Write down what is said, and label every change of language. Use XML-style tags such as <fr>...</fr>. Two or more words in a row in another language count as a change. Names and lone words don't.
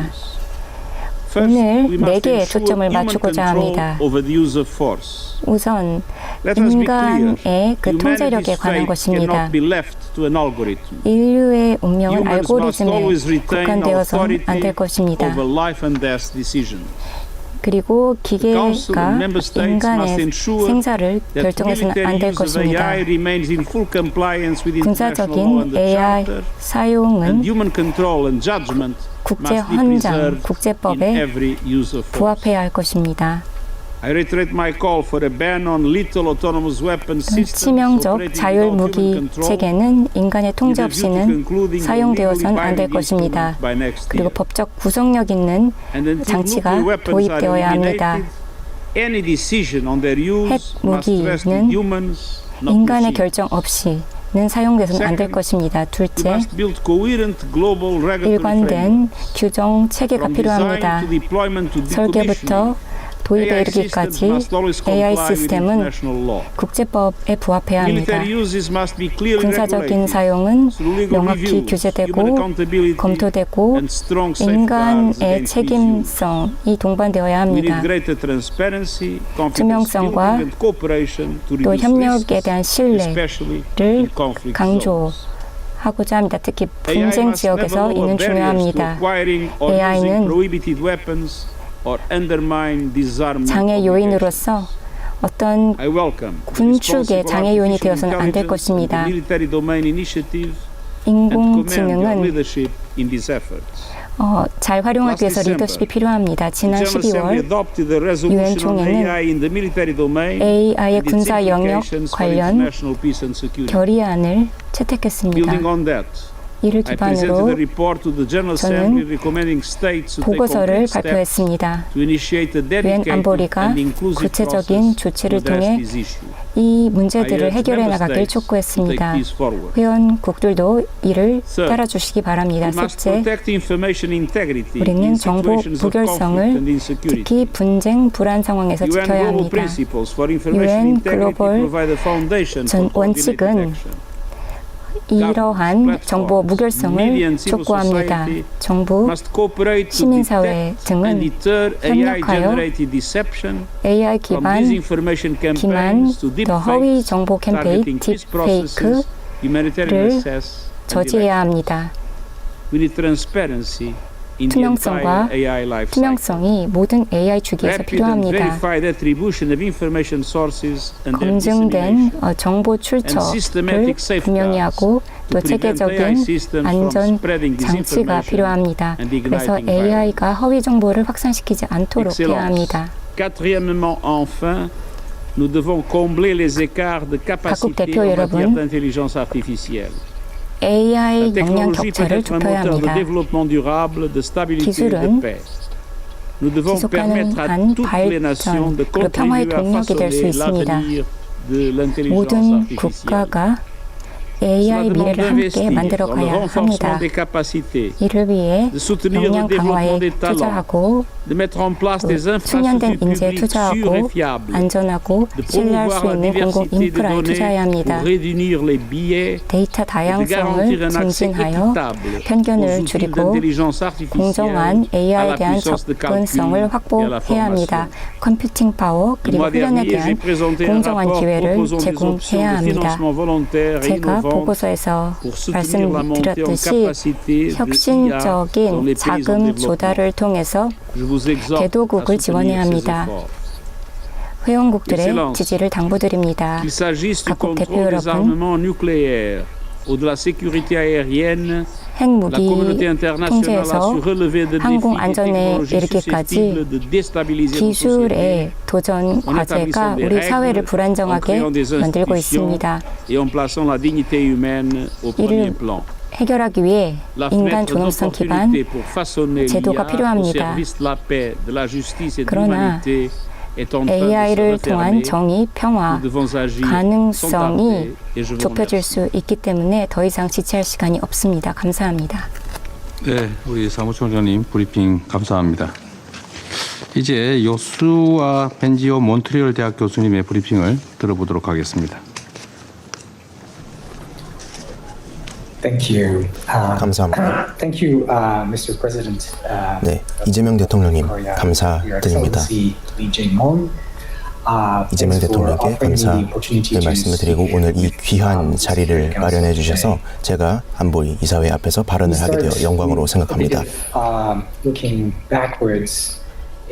<ko>오늘 4개의 초점을 맞추고자 합니다. 우선 인간의 그 통제력에 관한 것입니다. 인류의 운명은 알고리즘에 국한되어서는 안 될 것입니다. 그리고</ko> <en>The Council</en> <ko>기계가</ko> <en>and member states must</en> <ko>인간의</ko> <en>ensure</en> <ko>생사를</ko> <en>that</en> <ko>결정해서는 안</ko> <en>military</en> <ko>될</ko> <en>use of</en> <ko>것입니다.</ko> <en>AI remains in full compliance with international law</en> <ko>군사적인</ko> <en>and the AI Charter, and</en> <ko>사용은</ko> <en>human control and judgment</en> <ko>국제</ko> <en>must be</en> <ko>헌장,</ko> <en>preserved in</en> <ko>국제법에</ko> <en>every use of force.</en> <ko>부합해야 할 것입니다.</ko> <en>I reiterate my call for a ban on lethal autonomous weapon systems</en> <ko>치명적</ko> <en>operating</en> <ko>자율</ko> <en>without</en> <ko>무기</ko> <en>human control,</en> <ko>체계는 인간의 통제</ko> <en>with a view to</en> <ko>없이는</ko> <en>concluding a</en> <ko>사용되어선</ko> <en>legally</en> <ko>안 될</ko> <en>binding</en> <ko>것입니다.</ko> <en>instrument by next</en> <ko>그리고</ko> <en>year.</en> <ko>법적 구속력 있는</ko> <en>And until</en> <ko>장치가</ko> <en>nuclear weapons are</en> <ko>도입되어야 합니다.</ko> <en>eliminated, any decision on their use</en> <ko>핵</ko> <en>must rest with</en> <ko>무기는</ko> <en>humans, not</en> <ko>인간의</ko> <en>machines.</en> <ko>결정 없이는 사용돼서는 안 될</ko> <en>Second,</en> <ko>것입니다.</ko> <en>We</en> <ko>둘째,</ko> <en>must build coherent global regulatory</en> <ko>일관된</ko> <en>frameworks.</en> <ko>규정 체계가</ko> <en>From design</en> <ko>필요합니다.</ko> <en>to deployment to</en> <ko>설계부터</ko> <en>decommissioning,</en> <ko>도입에</ko> <en>AI systems</en> <ko>이르기까지</ko> <en>must always AI comply with</en> <ko>시스템은</ko> <en>international law.</en> <ko>국제법에 부합해야 합니다.</ko> <en>Military uses must be clearly</en> <ko>군사적인</ko> <en>regulated</en> <ko>사용은</ko> <en>through legal</en> <ko>명확히</ko> <en>reviews,</en> <ko>규제되고</ko> <en>human accountability,</en> <ko>검토되고</ko> <en>and strong safeguards</en> <ko>인간의</ko> <en>against misuse.</en> <ko>책임성이 동반되어야</ko> <en>We need</en> <ko>합니다.</ko> <en>greater transparency, confidence</en> <ko>투명성과</ko> <en>building and cooperation to</en> <ko>또</ko> <en>reduce</en> <ko>협력에</ko> <en>risks,</en> <ko>대한</ko> <en>especially in</en> <ko>신뢰를</ko> <en>conflict zones.</en> <ko>강조하고자 합니다. 특히</ko> <en>AI</en> <ko>분쟁</ko> <en>must never</en> <ko>지역에서</ko> <en>lower</en> <ko>이는</ko> <en>barriers to</en> <ko>중요합니다.</ko> <en>acquiring or</en> <ko>AI는</ko> <en>using prohibited weapons or undermine disarmament</en> <ko>장애</ko> <en>obligations.</en> <ko>요인으로서 어떤</ko> <en>I welcome the</en> <ko>군축의</ko> <en>responsible</en> <ko>장애 요인이</ko> <en>artificial</en> <ko>되어서는 안 될</ko> <en>intelligence and</en> <ko>것입니다.</ko> <en>the military domain initiative and commend your</en> <ko>인공지능은</ko> <en>leadership in these efforts.</en> <ko>잘 활용하기 위해서</ko> <en>Last</en> <ko>리더십이 필요합니다. 지난</ko> <en>The General Assembly</en> <ko>12월</ko> <en>adopted a resolution</en> <ko>유엔</ko> <en>on</en> <ko>총회는</ko> <en>AI in the military domain</en> <ko>AI의</ko> <en>and its</en> <ko>군사 영역</ko> <en>implications for</en> <ko>관련</ko> <en>international peace and security.</en> <ko>결의안을 채택했습니다.</ko> <en>Building on that,</en> <ko>이를</ko> <en>I presented a</en> <ko>기반으로</ko> <en>report to the General Assembly recommending states to take</en> <ko>보고서를</ko> <en>concrete steps</en> <ko>발표했습니다.</ko> <en>to initiate a</en> <ko>유엔</ko> <en>dedicated</en> <ko>안보리가</ko> <en>and inclusive</en> <ko>구체적인</ko> <en>process</en> <ko>조치를</ko> <en>to address</en> <ko>통해</ko> <en>these issues.</en> <ko>이</ko> <en>I</en> <ko>문제들을</ko> <en>urge</en> <ko>해결해</ko> <en>member</en> <ko>나가길</ko> <en>states to</en> <ko>촉구했습니다.</ko> <en>take this forward.</en> <ko>회원국들도 이를</ko> <en>Third,</en> <ko>따라주시기 바랍니다.</ko> <en>We must</en> <ko>셋째,</ko> <en>protect information integrity</en> <ko>우리는</ko> <en>in</en> <ko>정보</ko> <en>situations of conflict</en> <ko>무결성을</ko> <en>and insecurity.</en> <ko>특히 분쟁, 불안 상황에서</ko> <en>UN</en> <ko>지켜야</ko> <en>Global</en> <ko>합니다.</ko> <en>Principles for Information UN Integrity</en> <ko>글로벌</ko> <en>provide a foundation</en> <ko>전</ko> <en>for coordinated</en> <ko>원칙은</ko> <en>action.</en> <ko>이러한 정보 무결성을 촉구합니다. 정부,</ko> <en>Must cooperate to</en> <ko>시민사회</ko> <en>detect and</en> <ko>등은</ko> <en>deter</en> <ko>협력하여</ko> <en>AI-generated deception AI from</en> <ko>기반</ko> <en>disinformation</en> <ko>기만</ko> <en>campaigns to</en> <ko>더 허위</ko> <en>deepfakes,</en> <ko>정보 캠페인</ko> <en>targeting peace processes, humanitarian access, and</en> <ko>저지해야</ko> <en>election.</en> <ko>합니다.</ko> <en>We need transparency in the</en> <ko>투명성과</ko> <en>entire AI life cycle.</en> <ko>투명성이 모든 AI 주기에서</ko> <en>Rapid and</en> <ko>필요합니다.</ko> <en>verified attribution of information sources and their</en> <ko>검증된</ko> <en>dissemination.</en> <ko>정보 출처를 분명히 하고 또 체계적인 안전 장치가 필요합니다. 그래서 AI가 허위 정보를 확산시키지 않도록 해야 합니다.</ko> <fr>Quatrièmement, enfin, nous devons combler les écarts de capacité</fr> <ko>대표</ko> <fr>en</fr> <ko>여러분,</ko> <fr>matière d'intelligence artificielle. AI La</fr> <ko>역량</ko> <fr>technologie peut</fr> <ko>격차를</ko> <fr>être un</fr> <ko>좁혀야</ko> <fr>moteur de</fr> <ko>합니다.</ko> <fr>développement durable, de stabilité et de</fr> <ko>기술은</ko> <fr>paix. Nous devons</fr> <ko>지속</ko> <fr>permettre à</fr> <ko>가능한</ko> <fr>toutes les nations de</fr> <ko>발전 그리고 평화의</ko> <fr>contribuer à</fr> <ko>동력이 될 수</ko> <fr>façonner</fr> <ko>있습니다.</ko> <fr>l'avenir de l'intelligence</fr> <ko>모든</ko> <fr>artificielle.</fr> <ko>국가가</ko> <fr>Cela AI demande</fr> <ko>미래를 함께</ko> <fr>d'investir</fr> <ko>만들어</ko> <fr>dans le</fr> <ko>가야</ko> <fr>renforcement</fr> <ko>합니다.</ko> <fr>des capacités,</fr> <ko>이를 위해</ko> <fr>de soutenir le</fr> <ko>역량</ko> <fr>développement</fr> <ko>강화에</ko> <fr>des talents,</fr> <ko>투자하고</ko> <fr>de mettre en place des</fr> <ko>숙련된</ko> <fr>infrastructures</fr> <ko>인재에</ko> <fr>publiques sûres et</fr> <ko>투자하고</ko> <fr>fiables,</fr> <ko>안전하고</ko> <fr>de</fr> <ko>신뢰할 수</ko> <fr>promouvoir la</fr> <ko>있는 공공</ko> <fr>diversité des</fr> <ko>인프라에</ko> <fr>données</fr> <ko>투자해야</ko> <fr>pour</fr> <ko>합니다.</ko> <fr>réunir les biais</fr> <ko>데이터</ko> <fr>et de</fr> <ko>다양성을</ko> <fr>garantir un accès</fr> <ko>증진하여</ko> <fr>équitable aux</fr> <ko>편견을</ko> <fr>outils</fr> <ko>줄이고</ko> <fr>d'intelligence artificielle</fr> <ko>공정한</ko> <fr>à</fr> <ko>AI에</ko> <fr>la</fr> <ko>대한</ko> <fr>puissance de calcul</fr> <ko>접근성을</ko> <fr>et à la</fr> <ko>확보해야 합니다.</ko> <fr>formation.</fr> <ko>컴퓨팅 파워</ko> <fr>Le</fr> <ko>그리고</ko> <fr>mois</fr> <ko>훈련에</ko> <fr>dernier, j'ai</fr> <ko>대한</ko> <fr>présenté un</fr> <ko>공정한</ko> <fr>rapport</fr> <ko>기회를</ko> <fr>proposant des options</fr> <ko>제공해야</ko> <fr>de</fr> <ko>합니다.</ko> <fr>financement volontaire et</fr> <ko>제가</ko> <fr>innovantes</fr> <ko>보고서에서</ko> <fr>pour soutenir la montée en</fr> <ko>말씀드렸듯이</ko> <fr>capacité de IA dans</fr> <ko>혁신적인</ko> <fr>les pays en</fr> <ko>자금</ko> <fr>développement.</fr> <ko>조달을 통해서</ko> <fr>Je vous exhorte à</fr> <ko>개도국을</ko> <fr>soutenir</fr> <ko>지원해야</ko> <fr>ces</fr> <ko>합니다.</ko> <fr>efforts.</fr> <ko>회원국들의</ko> <fr>Excellence.</fr> <ko>지지를 당부드립니다.</ko> <fr>Qu'il s'agisse du</fr> <ko>각국 대표</ko> <fr>contrôle des</fr> <ko>여러분,</ko> <fr>armements nucléaires ou de la sécurité aérienne, la communauté</fr> <ko>핵무기</ko> <fr>internationale a</fr> <ko>통제에서</ko> <fr>su relever de</fr> <ko>항공</ko> <fr>défis</fr> <ko>안전에</ko> <fr>technologiques</fr> <ko>이르기까지</ko> <fr>susceptibles de déstabiliser nos sociétés</fr> <ko>기술의 도전 과제가 우리 사회를 불안정하게 만들고 있습니다.</ko> <fr>et en plaçant la dignité humaine au premier</fr> <ko>이를</ko> <fr>plan.</fr> <ko>해결하기 위해</ko> <fr>La</fr> <ko>인간</ko> <fr>fenêtre</fr> <ko>존엄성 기반</ko> <fr>d'opportunité pour façonner</fr> <ko>제도가</ko> <fr>l'IA au</fr> <ko>필요합니다.</ko> <fr>service de la paix, de la justice et de</fr> <ko>그러나</ko> <fr>l'humanité est en train de se</fr> <ko>AI를 통한</ko> <fr>refermer.</fr> <ko>정의, 평화,</ko> <fr>Nous devons agir sans</fr> <ko>가능성이</ko> <fr>tarder et je vous</fr> <ko>좁혀질</ko> <fr>remercie.</fr> <ko>수 있기 때문에 더 이상 지체할 시간이 없습니다. 감사합니다. 네, 우리 사무총장님 브리핑 감사합니다. 이제 요수아 벤지오 몬트리올 대학 교수님의 브리핑을 들어보도록 하겠습니다.</ko> <en>Thank you.</en> <ko>감사합니다.</ko> <en>Thank you, Mr. President.</en> <ko>네, 이재명 대통령님 감사드립니다. 이재명 대통령께 감사의 말씀을 드리고 오늘 이 귀한 자리를 마련해 주셔서 제가 안보리 이사회 앞에서 발언을 하게 되어 영광으로 생각합니다.</ko>